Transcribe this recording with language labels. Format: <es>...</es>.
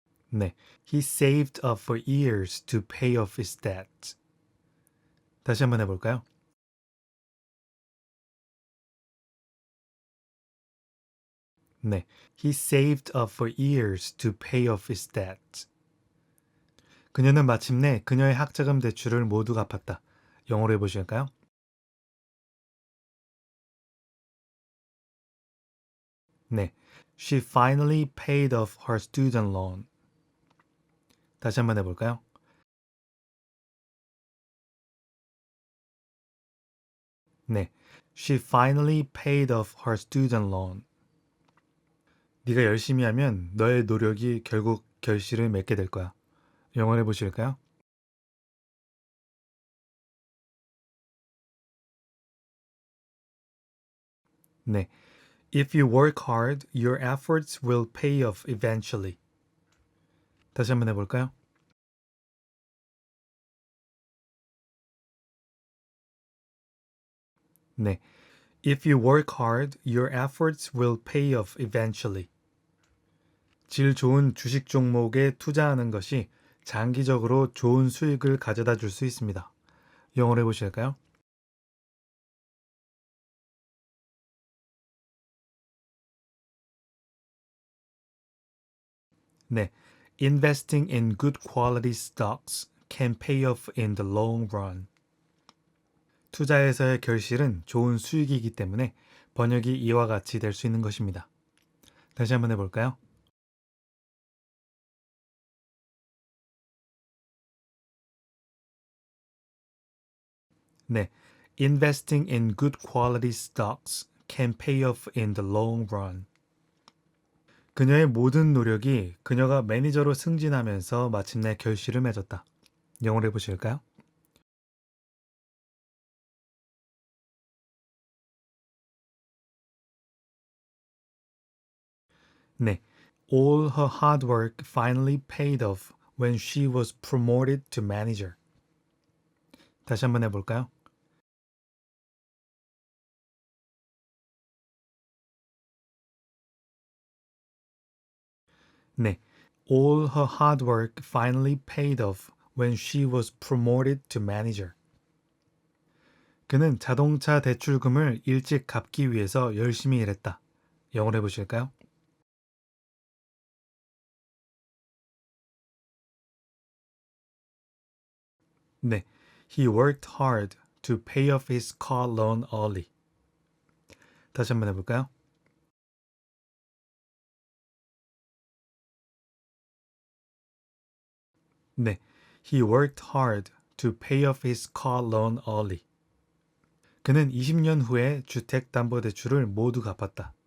<ko>네,</ko> <en>he saved up for years to pay off his debt.</en> <ko>다시 한번 해볼까요? 네,</ko> <en>he saved up for years to pay off his debt.</en> <ko>그녀는 마침내 그녀의 학자금 대출을 모두 갚았다. 영어로 해보실까요? 네,</ko> <en>she finally paid off her student loan.</en> <ko>다시 한번 해볼까요? 네,</ko> <en>she finally paid off her student loan.</en> <ko>네가 열심히 하면 너의 노력이 결국 결실을 맺게 될 거야. 영어로 해보실까요? 네.</ko> <en>If you work hard, your efforts will pay off eventually.</en> <ko>다시 한번 해볼까요? 네.</ko> <en>If you work hard, your efforts will pay off eventually.</en> <ko>질 좋은 주식 종목에 투자하는 것이 장기적으로 좋은 수익을 가져다 줄 수 있습니다. 영어로 해보실까요? 네.</ko> <en>Investing in good quality stocks can pay off in the long run.</en> <ko>투자에서의 결실은 좋은 수익이기 때문에 번역이 이와 같이 될 수 있는 것입니다. 다시 한번 해볼까요? 네.</ko> <en>Investing in good quality stocks can pay off in the long run.</en> <ko>그녀의 모든 노력이 그녀가 매니저로 승진하면서 마침내 결실을 맺었다. 영어로 해보실까요? 네.</ko> <en>All her hard work finally paid off when she was promoted to manager.</en> <ko>다시 한번 해볼까요? 네.</ko> <en>All her hard work finally paid off when she was promoted to manager.</en> <ko>그는 자동차 대출금을 일찍 갚기 위해서 열심히 일했다. 영어로 해보실까요? 네.</ko> <en>He worked hard to pay off his car loan early.</en> <ko>다시 한번 해볼까요? 네.</ko> <en>He worked hard to pay off his car loan early.</en> <ko>그는 20년 후에 주택담보대출을 모두 갚았다.</ko>